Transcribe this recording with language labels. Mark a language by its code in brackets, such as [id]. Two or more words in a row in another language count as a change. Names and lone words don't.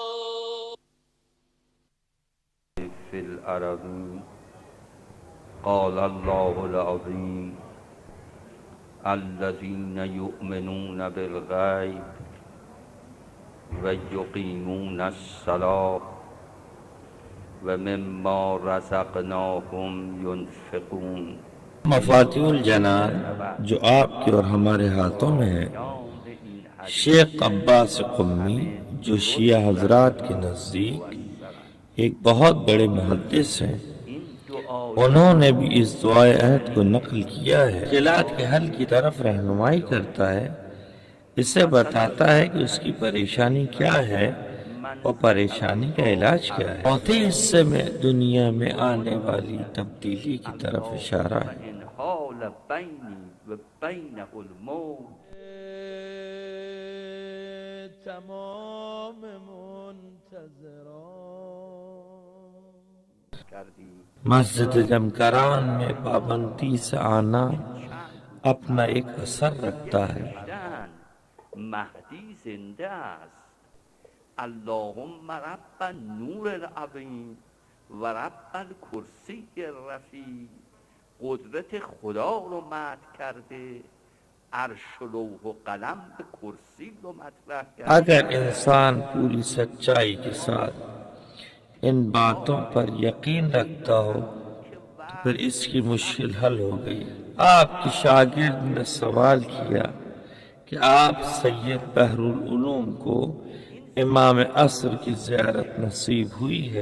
[ar] في الأرض قال الله العظيم الذين يؤمنون بالغيب ويقيمون الصلاة ومما رزقناهم ينفقون۔ [ur] مفاتیح الجنان جو آپ کے اور ہمارے ہاتھوں میں ہے، شیخ عباس قمی جو شیعہ حضرات کے نزدیک ایک بہت بڑے محدث ہیں، انہوں نے بھی اس دعائے عہد کو نقل کیا ہے۔ مشکلات کے حل کی طرف رہنمائی کرتا ہے، اسے بتاتا ہے کہ اس کی پریشانی کیا ہے، اور پریشانی کا علاج کیا ہے؟ چوتھے حصے میں دنیا میں آنے والی تبدیلی کی طرف اشارہ ہے۔ [ar] ان حال بینی و بینہ الموت [fa] تمام منتظران کردی [ur] مسجد جمکران میں پابندی سے آنا اپنا ایک اثر رکھتا ہے۔ [fa] مهدی زنده است. [ar] اللهم رب نور العظیم و رب الکرسی الرفیع. [fa] قدرت خدا رو مدح کرده، عرش و لوح و قلم به کرسی رو مطرح کرده. [ur] اگر انسان پوری سچائی کے ساتھ ان باتوں پر یقین رکھتا ہو تو پھر اس کی مشکل حل ہو گئی۔ آپ کی شاگرد نے سوال کیا کہ آپ سید بحر العلوم کو امام عصر کی زیارت نصیب ہوئی ہے؟